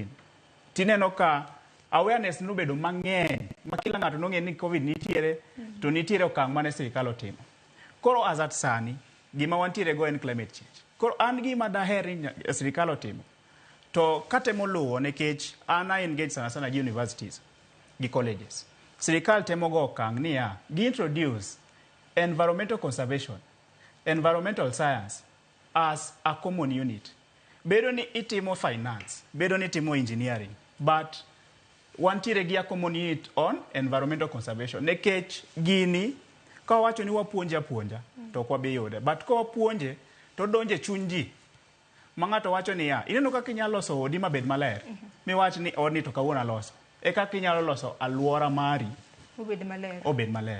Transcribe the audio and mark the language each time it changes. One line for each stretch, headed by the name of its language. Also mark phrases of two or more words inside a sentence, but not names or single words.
Luo (Kenya and Tanzania): Tineno ka awareness nobedo mang'eny, ma kila ng'ato nong'e ni COVID nitiere, to nitiere okang' mane sirikal otimo. Koro as at sani, gima wantiere go en
English: climate change.
Luo (Kenya and Tanzania): Koro an gima daher ni sirikal otimo, to katemo luwo nikech an engage sana gi universities, gi colleges. Sirikal temo go okang' ni gi introduce
English: environmental conservation, environmental science as a common unit.
Luo (Kenya and Tanzania): Bedo ni itimo finance, bedo ni itimo engineering, but wantiere gi
English: a common unit on environmental conservation.
Luo (Kenya and Tanzania): Nekech gini, ka wacho ni wapuonja, to kwa biyude. But ka wapuonje, to donje chuny ji. Mang'ato wacho ni ineno kaka inyalo loso odi mabed maler. Miwach ni odni to kawuono aloso. E kaka inyalo loso alwora mari obed maler.